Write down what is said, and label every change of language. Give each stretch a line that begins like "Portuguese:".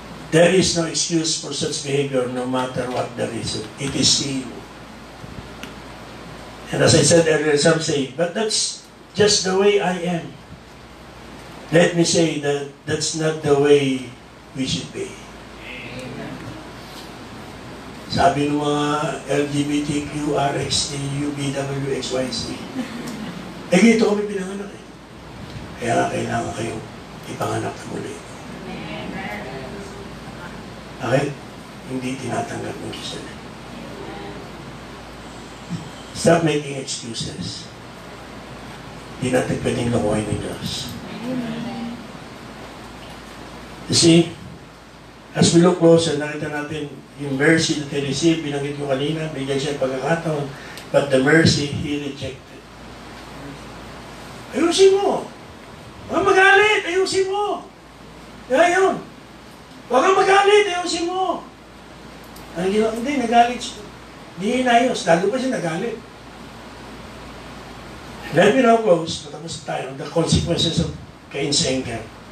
English: There is no excuse for such behavior, no matter what the reason. It is sin. And as I said earlier, some say, but that's just the way I am. Let me say that that's not the way we should be.
Filipino: Sabi ng mga LGBTQ, RXT, UBW, XYZ. Eh, dito kami pinanganak eh. Kaya kailangan kayong ipanganak na muli. Bakit? Hindi tinatanggap ng Diyos.
English: Stop making excuses.
Filipino: Hindi natin pwedeng lokohin ng Diyos.
English: You see, as we look closer,
Filipino: nakita natin yung
English: mercy that he received,
Filipino: binanggit ko kanina, bigyan siya pagkakataon,
English: but the mercy he rejected.
Filipino: Ayusin mo. Huwag kang magalit, ayusin mo. Kaya yun. Huwag kang magalit, ayusin mo. Ang ginawa, hindi, nagalit siya. Hindi inayos, lalo pa siya nagalit.
English: Let me now close,
Filipino: matapos tayo,
English: the consequences of Cain's anger.